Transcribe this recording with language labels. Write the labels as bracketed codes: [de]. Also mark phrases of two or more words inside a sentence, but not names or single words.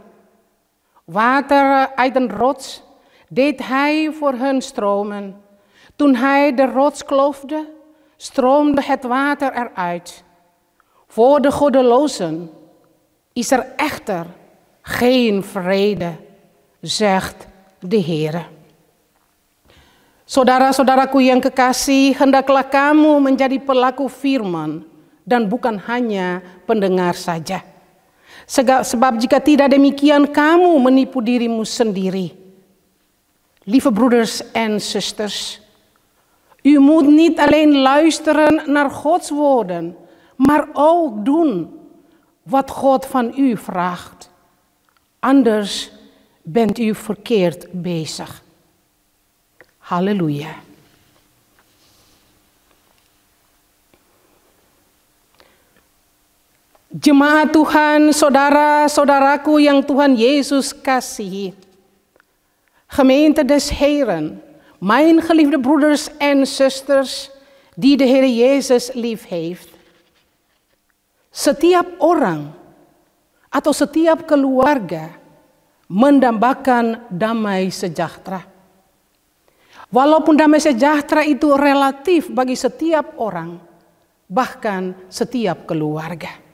[nl] Water uit een rots deed hij voor hun stromen. Toen hij de rots kloofde, stroomde het water eruit. Voor de goddelozen is er echter geen vrede, zegt de Heere. [id] Saudara-saudaraku yang kekasih, hendaklah kamu menjadi pelaku firman dan bukan hanya pendengar saja. Sebab jika tidak demikian, kamu menipu dirimu sendiri. [nl] Lieve broeders en zusters, u moet niet alleen luisteren naar Gods woorden, maar ook doen wat God van u vraagt. Anders bent u verkeerd bezig. [id] Halleluja. Jemaat Tuhan, saudara-saudaraku yang Tuhan Yesus kasihi. [nl] Gemeente des Heeren, mijn geliefde broeders en zusters die de Heer Jezus lief heeft. [id] Setiap orang atau setiap keluarga mendambakan damai sejahtera. Walaupun damai sejahtera itu relatif bagi setiap orang, bahkan setiap keluarga.